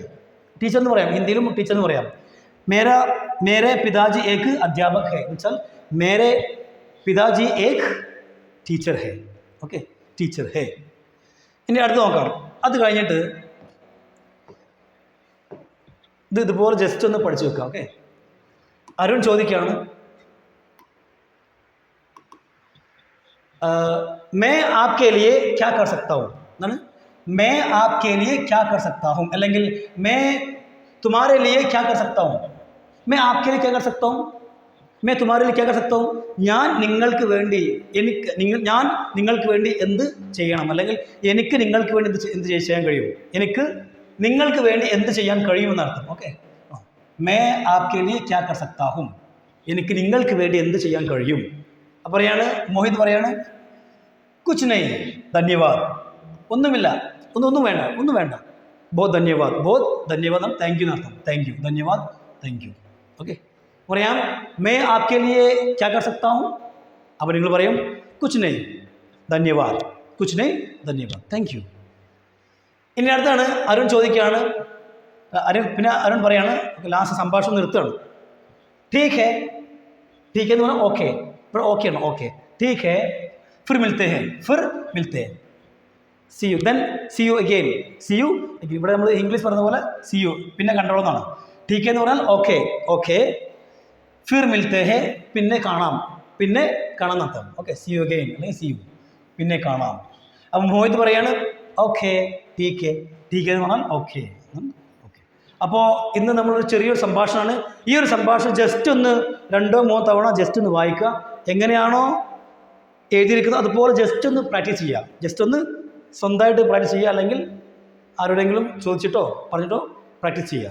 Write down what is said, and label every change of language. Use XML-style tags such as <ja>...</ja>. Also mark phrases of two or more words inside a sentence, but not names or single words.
<ml>ടീച്ചർ എന്ന് പറയാം, ഹിന്ദിയിലും ടീച്ചർ എന്ന് പറയാം.</ml> <hi>मेरे पिताजी एक अध्यापक है</hi> <ml>എന്നുവെച്ചാൽ</ml> <hi>मेरे पिताजी एक टीचर है.</hi> <ml>ഓക്കെ,</ml> <hi>टीचर है.</hi> <ml>ഇനി അടുത്ത് നോക്കാം. അത് കഴിഞ്ഞിട്ട് ഇതുപോലെ ജസ്റ്റ് ഒന്ന് പഠിച്ചു വെക്കാം. ഓക്കെ, അരുൺ ചോദിക്കുകയാണ്,</ml> <hi>मैं आपके लिए क्या कर सकता हूँ എന്നാണ്. मैं आपके लिए क्या कर सकता हूँ അല്ലെങ്കിൽ मैं तुम्हारे लिए क्या कर सकता हूँ. मैं आपके लिए क्या कर सकता हूँ. मैं तुम्हारे लिए क्या कर सकता हूँ.</hi> <ml>ഞാൻ നിങ്ങൾക്ക് വേണ്ടി ഞാൻ നിങ്ങൾക്ക് വേണ്ടി എന്ത് ചെയ്യണം, അല്ലെങ്കിൽ എനിക്ക് നിങ്ങൾക്ക് വേണ്ടി എന്ത് ചെയ്യാൻ കഴിയും, എനിക്ക് നിങ്ങൾക്ക് വേണ്ടി എന്ത് ചെയ്യാൻ കഴിയുമെന്നർത്ഥം. ഓക്കെ,</ml> <hi>मैं आपके लिए क्या कर सकता हूँ,</hi> <ml>എനിക്ക് നിങ്ങൾക്ക് വേണ്ടി എന്ത് ചെയ്യാൻ കഴിയും. അപ്പോൾ പറയാണ് മോഹിത് പറയാണ്</ml> <hi>कुछ नहीं धन्यवाद.</hi> <ml>ഒന്നുമില്ല, ഒന്നും വേണ്ട.</ml> <hi>बहुत धन्यवाद</hi> <en>thank you</en> <ml>എന്നർത്ഥം.</ml> <en>thank you, ധന്യവാദ്, thank you.</en> <ml>ഓക്കെ, പറയാം</ml> <hi>मैं आपके लिए क्या कर सकता हूँ.</hi> <ml>അപ്പോൾ നിങ്ങൾ പറയും</ml> <hi>कुछ नहीं धन्यवाद,</hi> <en>thank you.</en> <ml>ഇനി അടുത്താണ് അരുൺ ചോദിക്കുകയാണ്. അരുൺ പറയാണ്, ലാസ്റ്റ് സംഭാഷണം നിർത്തുകയാണ്.</ml> <hi>ठीक है</hi> <ml>എന്ന് പറഞ്ഞാൽ ഓക്കെ. ഇപ്പോൾ ഓക്കെ ആണ്. ഓക്കെ,</ml> <hi>ठीक है फिर मिलते हैं.</hi> <en>see you, then see you again.</en> <ml>ഇവിടെ നമ്മൾ ഇംഗ്ലീഷ് പറയുന്ന പോലെ</ml> <en>see you</en> <ml>പിന്നെ കണ്ടോളെന്നാണ്.</ml> <hi>ठीक है</hi> <ml>എന്ന് പറഞ്ഞാൽ ഓക്കെ.</ml> <hi>फिर मिलते हैं</hi> <ml>പിന്നെ കാണാം എന്നർത്ഥം. ഓക്കെ,</ml> <en>see you again</en> <ml>അല്ലെങ്കിൽ</ml> <en>see you</en> <ml>പിന്നെ കാണാം. അപ്പം മോഹിത് പറയാണ് ഓക്കെ</ml> <hi>ठीक है</hi> <ml>എന്ന് പറഞ്ഞാൽ ഓക്കെ. അപ്പോൾ ഇന്ന് നമ്മളൊരു ചെറിയൊരു സംഭാഷണമാണ്. ഈ ഒരു സംഭാഷണം ജസ്റ്റ് ഒന്ന് 2-3 തവണ ജസ്റ്റ് ഒന്ന് വായിക്കുക. എങ്ങനെയാണോ എഴുതിയിരിക്കുന്നത് അതുപോലെ ജസ്റ്റ് ഒന്ന് പ്രാക്ടീസ് ചെയ്യുക. ജസ്റ്റ് ഒന്ന് സ്വന്തമായിട്ട് പ്രാക്ടീസ് ചെയ്യുക, അല്ലെങ്കിൽ ആരോടെങ്കിലും ചോദിച്ചിട്ടോ പറഞ്ഞിട്ടോ പ്രാക്ടീസ് ചെയ്യുക.</ml>